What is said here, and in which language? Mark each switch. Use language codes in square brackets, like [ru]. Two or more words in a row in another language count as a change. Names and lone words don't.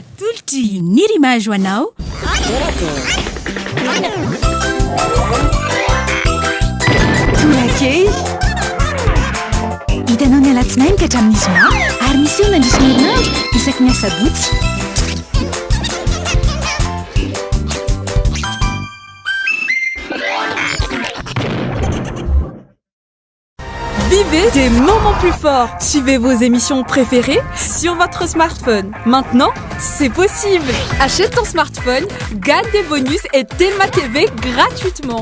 [mg] atolotry ny rimage ho anao torakey hitanao ny alatsinainy ka hatramin'ny zoma ary misy eo nandrisiny herinandro isaky ny asabotsy [fr] Vivez des moments plus forts. Suivez vos émissions préférées sur votre smartphone. Maintenant, c'est possible. Achète ton smartphone, gagne des bonus et Telma TV gratuitement.